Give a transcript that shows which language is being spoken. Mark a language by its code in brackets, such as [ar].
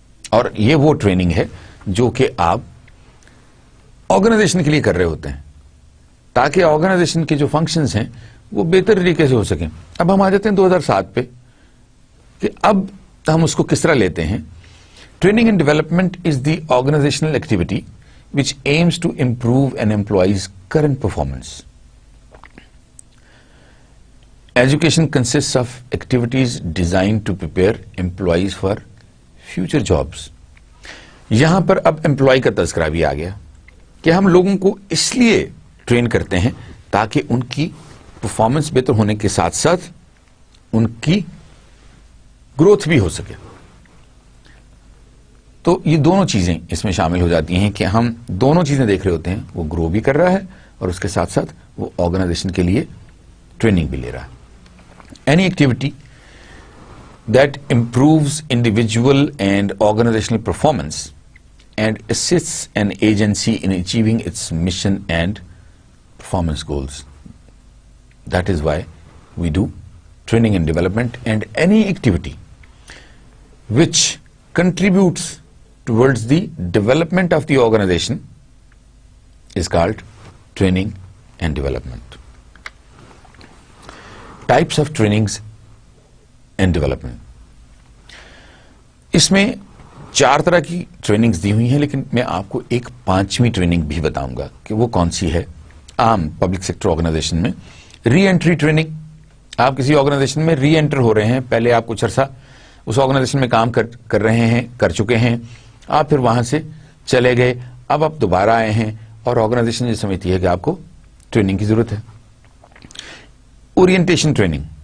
[ur] اور یہ وہ ٹریننگ ہے جو کہ آپ آرگنائزیشن کے لیے کر رہے ہوتے ہیں تاکہ آرگنائزیشن کے جو فنکشنز ہیں وہ بہتر طریقے سے ہو سکیں. اب ہم آ جاتے ہیں 2007 پہ کہ اب ہم اس کو کس طرح لیتے ہیں. [en] Training and development is the organizational activity which aims to improve an employee's current performance. Education consist of activities designed to prepare employees for future jobs. [ur] یہاں پر اب امپلائی کا تذکرہ بھی آ گیا کہ ہم لوگوں کو اس لیے ٹرین کرتے ہیں تاکہ ان کی پرفارمنس بہتر ہونے کے ساتھ ساتھ ان کی گروتھ بھی ہو سکے. تو یہ دونوں چیزیں اس میں شامل ہو جاتی ہیں کہ ہم دونوں چیزیں دیکھ رہے ہوتے ہیں, وہ گرو بھی کر رہا ہے اور اس کے ساتھ ساتھ وہ آرگنائزیشن کے لیے ٹریننگ بھی لے رہا ہے. [en] Any activity that improves individual and organizational performance and assists an agency in achieving its mission and performance goals. That is why we do training and development, and any activity which contributes towards the development of the organization is called training and development. Types of trainings and development. [ur] اس میں 4 طرح کی trainings دی ہوئی ہیں, لیکن میں آپ کو ایک 5ویں ٹریننگ بھی بتاؤں گا کہ وہ کون سی ہے. عام پبلک سیکٹر آرگنائزیشن میں ری انٹری ٹریننگ. آپ کسی آرگنائزیشن میں ری انٹر ہو رہے ہیں, پہلے آپ کچھ عرصہ اس آرگنائزیشن میں کام کر رہے ہیں, کر چکے ہیں, آپ پھر وہاں سے چلے گئے, اب آپ دوبارہ آئے ہیں اور آرگنائزیشن یہ سمجھتی ہے کہ آپ کو ٹریننگ کی ضرورت ہے. Orientation training.